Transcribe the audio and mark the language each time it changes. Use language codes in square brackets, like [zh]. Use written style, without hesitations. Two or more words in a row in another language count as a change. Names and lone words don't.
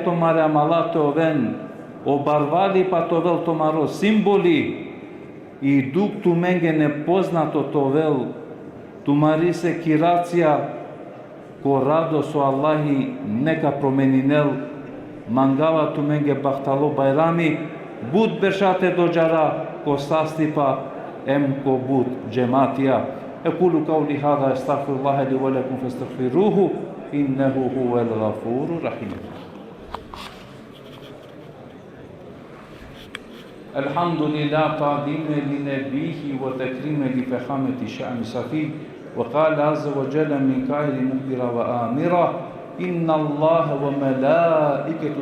[rom] tomare amalate oven, obarvali pa tovel tomaro simboli, i duk tu menge nepoznato tovel, tumari se kiracija, ko rado so Allahi neka promeninel, mangava tu menge bahtalo bajrami, bud beršate dođara, ko sastipa, em ko bud džematija. [ar] أقول قولي هذا، أستغفر الله لي ولكم فاستغفروه، إنه هو الغفور رحيم. الحمد لله تعظيما لنبيه وتكريما لفخامة شأن صفيه وقال عز وجل من قائل مخبرا وآمرا إن الله وملائكته